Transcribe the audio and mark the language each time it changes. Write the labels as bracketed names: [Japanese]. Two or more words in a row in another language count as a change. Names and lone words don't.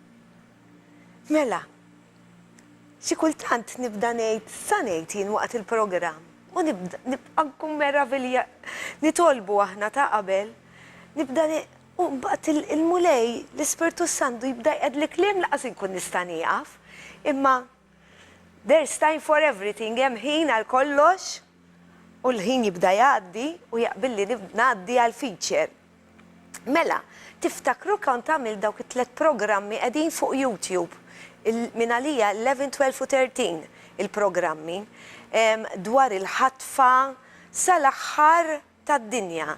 [Maltese] Mela, xi kultant nibda ngħid sa ngħid jien waqt il-programm. U nibqa' nkun meravilja nitolbu aħna ta' qabel, nibda u mbagħad il-mulej l-Ispirtu Santu jibda jqed li kliem laqas inkun nista' nieqaf, imma [English] there's time for everything, [Maltese] hemm ħin għal kollox u l-ħin jibda jgħaddi u jaqbilli ngħaddi għal feature. Mela, tiftakru kont tagħmel dawk it-tliet programmi qegħdin fuq YouTube min għalija 11, 12 u 13 il-programmi dwar il-ħatfa sal-aħħar tad-dinja.